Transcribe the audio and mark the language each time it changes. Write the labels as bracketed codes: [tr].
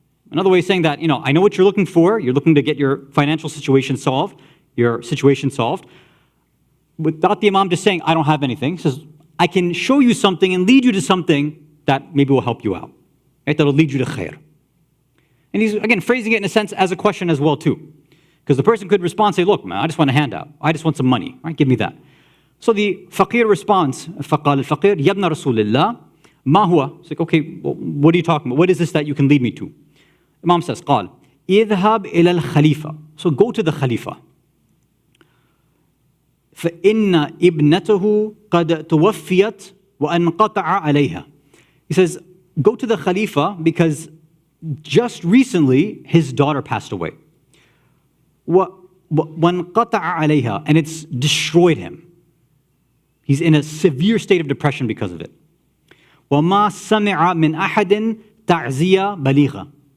[en] Another way of saying that, I know what you're looking for. You're looking to get your financial situation solved, without the Imam just saying, I don't have anything. He says, I can show you something and lead you to something that maybe will help you out. Right? That'll lead you to khair. And he's, again, phrasing it in a sense as a question as well, too. Because the person could respond and say, look, man, I just want a handout. I just want some money. Right? Give me that. So the faqir responds, [ar] فَقَالَ الْفَقِيرُ يَبْنَ رَسُولِ اللَّهِ مَا هُوَ. [en] It's like, okay, well, what are you talking about? What is this that you can lead me to? Imam says, [ar] قال اذهب إلى الخليفة. [en] So go to the Khalifa. [ar] فإن ابنته قد توفيت وأنقطع عليها. [en] He says, go to the Khalifa because just recently his daughter passed away. [ar] وَانْقَطَعَ عَلَيْهَا. [en] And it's destroyed him. He's in a severe state of depression because of it. [ar] وَمَا سَمِعَ مِنْ أَحَدٍ تَعْزِيَ بَلِيغًا.